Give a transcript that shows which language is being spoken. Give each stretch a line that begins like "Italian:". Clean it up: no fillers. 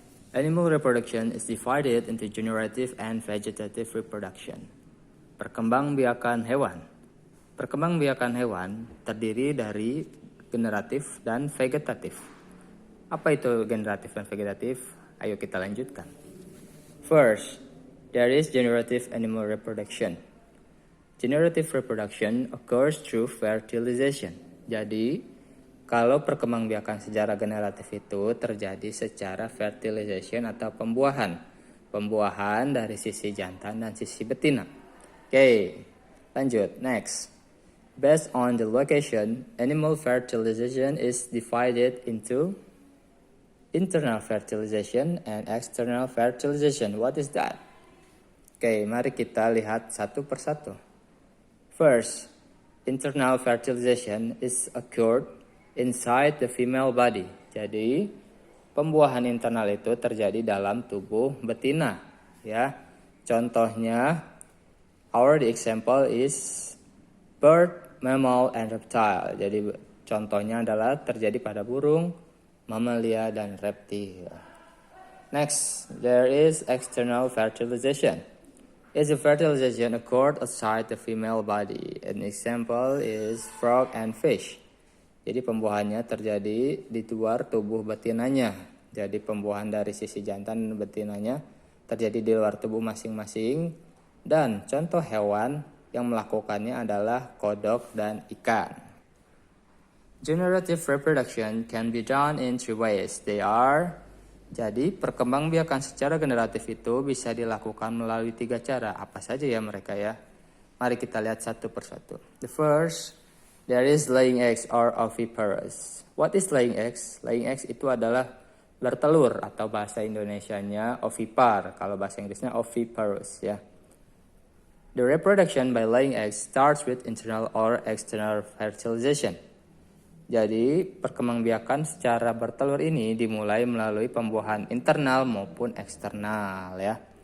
English: Animal reproduction is divided into generative and vegetative reproduction.
Indonesian: Perkembangbiakan hewan. Perkembangbiakan hewan terdiri dari generatif dan vegetatif. Apa itu generatif dan vegetatif? Ayo kita lanjutkan.
English: First, there is generative animal reproduction. Generative reproduction occurs through fertilization.
Indonesian: Jadi, kalau perkembangbiakan secara generatif itu terjadi secara fertilization atau pembuahan. Pembuahan dari sisi jantan dan sisi betina. Oke, lanjut. Next.
English: Based on the location, animal fertilization is divided into internal fertilization and external fertilization. What is that?
Indonesian: Oke, mari kita lihat satu persatu.
English: First, internal fertilization is occurred inside the female body.
Indonesian: Jadi, pembuahan internal itu terjadi dalam tubuh betina, ya. Contohnya,
English: the example is bird, mammal, and reptile.
Indonesian: Jadi, contohnya adalah terjadi pada burung, mamalia, dan reptil.
English: Next, there is external fertilization. Is the fertilization occurred outside the female body. An example is frog and fish.
Indonesian: Jadi pembuahannya terjadi di luar tubuh betinanya. Jadi pembuahan dari sisi jantan dan betinanya terjadi di luar tubuh masing-masing. Dan contoh hewan yang melakukannya adalah kodok dan ikan.
English: Generative reproduction can be done in three ways. They are...
Indonesian: Jadi, perkembangbiakan secara generatif itu bisa dilakukan melalui 3 cara. Apa saja ya mereka ya? Mari kita lihat satu persatu.
English: The first, there is laying eggs or oviparous. What is laying eggs?
Indonesian: Laying eggs itu adalah bertelur atau bahasa Indonesianya ovipar. Kalau bahasa Inggrisnya oviparous ya.
English: The reproduction by laying eggs starts with internal or external fertilization.
Indonesian: Jadi, perkembangbiakan secara bertelur ini dimulai melalui pembuahan internal maupun eksternal ya.